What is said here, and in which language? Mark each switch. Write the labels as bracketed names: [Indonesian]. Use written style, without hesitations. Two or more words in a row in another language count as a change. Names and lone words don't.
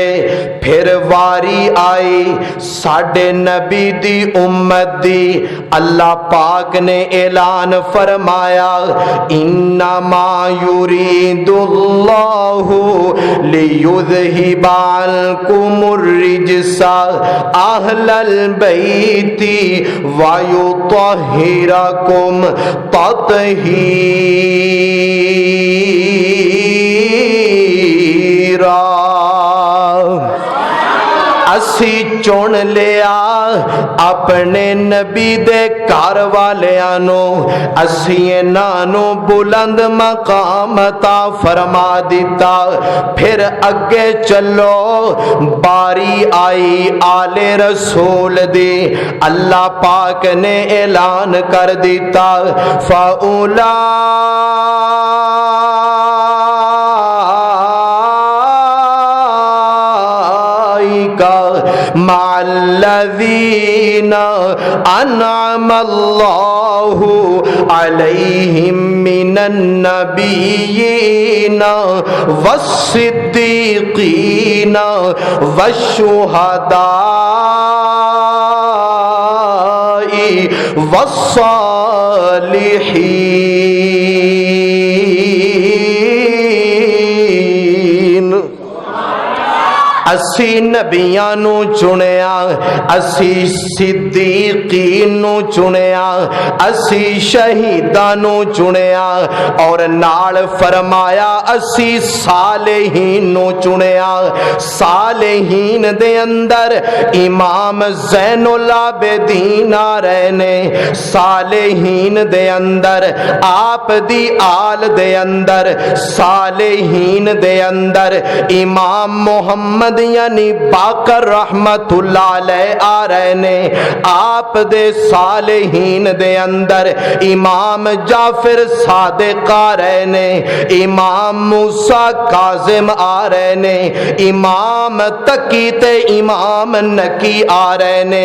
[Punjabi] پھر واری آئی ساڈے نبی دی امت دی، اللہ پاک نے اعلان فرمایا [Arabic] انما یرید اللہ لیذہب عنکم الرجس اہل البیت ویطہرکم تطہیرا۔ [Punjabi] اسی چن لیا اپنے نبی دے گھر والیاں نو اسی انہاں نو بلند مقام عطا فرما دیتا۔ پھر اگے چلو، باری آئی آل رسول دی، اللہ پاک نے اعلان کر دیتا [Arabic] فَأُولَٰئِكَ مَعَ الَّذِينَ أَنْعَمَ اللَّهُ عَلَيْهِمْ مِنَ النَّبِيِّينَ وَالصِّدِّيقِينَ وَالشُّهَدَاءِ وَالصَّالِحِينَ۔ [Punjabi] اسی نبیاں نو چنیا، اسی صدیقین نو چنیا، اسی شہیداں نو چنیا، اور نال فرمایا اسی صالحین نو چنیا۔ صالحین دے اندر امام زین العابدین آ رہے نے، صالحین دے اندر آپ دی آل دے اندر، صالحین دے اندر امام محمد یعنی باقر [Arabic] رحمت اللہ علیہ [Punjabi] آ رہے نے، آپ دے صالحین دے اندر امام جعفر صادق آ رہے نے، امام موسیٰ کاظم آ رہے نے، امام تقی تے امام نقی آ رہے نے۔